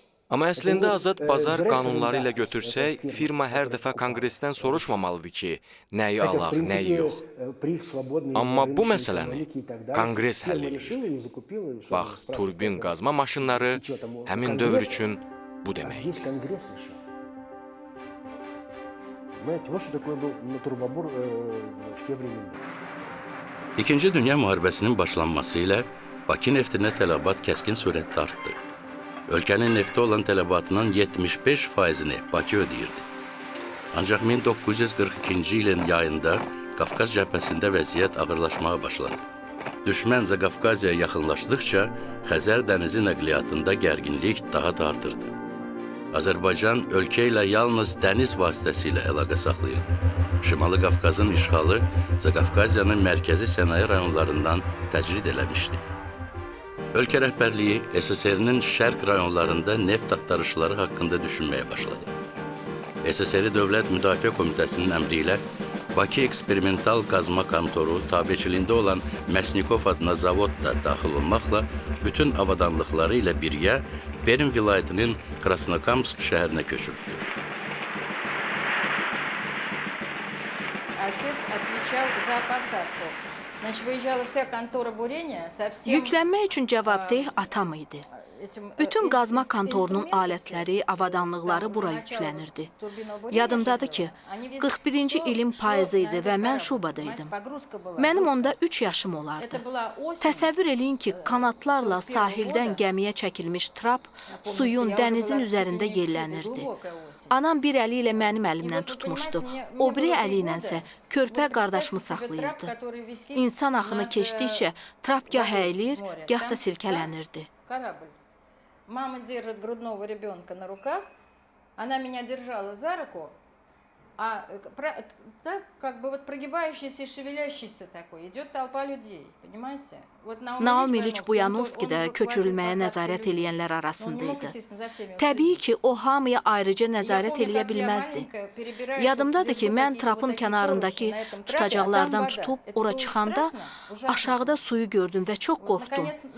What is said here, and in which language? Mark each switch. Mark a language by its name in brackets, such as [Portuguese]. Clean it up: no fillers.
[Azerbaijani] Amma əslində azad bazar qanunları ilə götürsək, firma hər dəfə Konqresdən soruşmamalıdır ki, nəyi alaq, nəyi yox. Amma bu məsələni Konqres həll edir. Bax, turbin qazma maşınları həmin dövr üçün bu deməkdir. [Russian] Понимаете, вот что такое был натурбобор в те времена. [Azerbaijani] İkinci Dünya Müharibəsinin başlanması ilə Bakı neftinə tələbat kəskin sürətdə artdı. Ölkənin neftə olan tələbatının 75%-ni Bakı ödəyirdi. Ancaq 1942-ci ilin yayında Qafqaz cəbhəsində vəziyyət ağırlaşmağa başladı. Düşmən Zaqafqaziyaya yaxınlaşdıqca Xəzər dənizi nəqliyyatında gərginlik daha da artırdı. Azərbaycan ölkə ilə yalnız dəniz vasitəsilə əlaqə saxlayırdı. Şimali Qafqazın işğalı Zaqafqaziyanın mərkəzi sənaye rayonlarından təcrid eləmişdi. Ölkə rəhbərliyi SSR-nin şərq rayonlarında neft axtarışları haqqında düşünməyə başladı. SSR Dövlət Müdafiə Komitəsinin əmri ilə Bakı eksperimental qazma kontoru tabiçiliyində olan Məsnikov adına zavod da daxil olmaqla bütün avadanlıqları ilə birgə Perm vilayətinin Krasnokamsk şəhərinə köçürdü. [Russian] Отец отвечал за посадку. Значит, выезжала вся контора бурения со всем... [Azerbaijani] Yüklənmək üçün cavabdeh atam idi. Bütün qazma kontorunun alətləri, avadanlıqları bura yüklənirdi. Yadımdadır ki, 41-ci ilin payızı idi və mən şubada idim. Mənim onda 3 yaşım olardı. Təsəvvür eləyin ki, kanatlarla sahildən gəmiyə çəkilmiş trap suyun, dənizin üzərində yellənirdi. Anam bir əli ilə mənim əlimdən tutmuşdu, o biri əli ilə isə körpə qardaşımı saxlayırdı. İnsan axını keçdikcə trap gah əyilir, gah da silkələnirdi. [Russian] Мама держит грудного ребенка на руках, она меня держала за руку, а так как бы вот прогибающийся и шевелящийся такой, идет толпа людей, понимаете? [Azerbaijani] Naum İliç Buyanovski də köçürülməyə nəzarət eləyənlər arasında idi. Təbii ki, o hamıya ayrıca nəzarət eləyə bilməzdi. Yadımdadır ki, mən trapın kənarındakı tutacaqlardan tutub ora çıxanda aşağıda suyu gördüm və çox qorxdum.